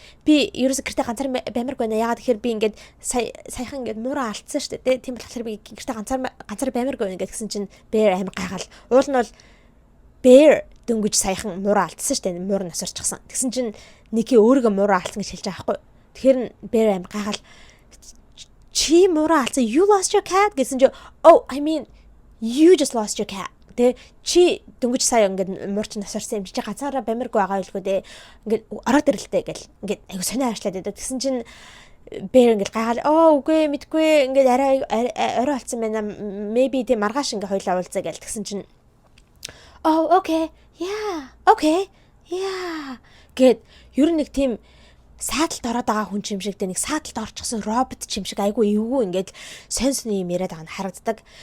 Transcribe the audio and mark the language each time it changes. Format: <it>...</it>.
<mn>Би ерөөсө гэртээ ганцаар баймирг байна. Ягаад гэхээр би ингээд саяхан ингээд муураа алдсан шүү дээ. Тийм болохоор би гэртээ ганцаар баймирг байна гэсэн чинь Bear амар гайхал. Уул нь бол Bear дөнгөж саяхан муураа алдсан шүү дээ. Муур насарчихсан. Тэгсэн чинь Nikki өөрийгөө муураа алдсан гэж хэлж байгаа байхгүй. Тэгэхээр Bear амар гайхал. Чи муураа алдсан.</mn> <en>You lost your cat</en> <mn>гэсэн чинь</mn> <en>I mean you just lost your cat.</en> <mn>Тэ чи дөнгөж сая ингээд муурч насарсан юм чи ганцаараа бамирг байгаа байлгүй дээ ингээд ороод ирэлтэй гэл ингээд айгу сонио аашлаад байдаг. Тэгсэн чинь Bear ингээд гайхал үгүй мэдгүй ингээд арай орой болсон байна maybe тэ маргааш ингээд хоёлаа уулзаа гэл тэгсэн чинь okay yeah гэд ер нь нэг тийм сааталд ороод байгаа хүн юм шиг нэг сааталд орчихсон робот юм шиг айгүй эвгүй ингээд сонь юм яриад байгаа нь харагддаг.</mn>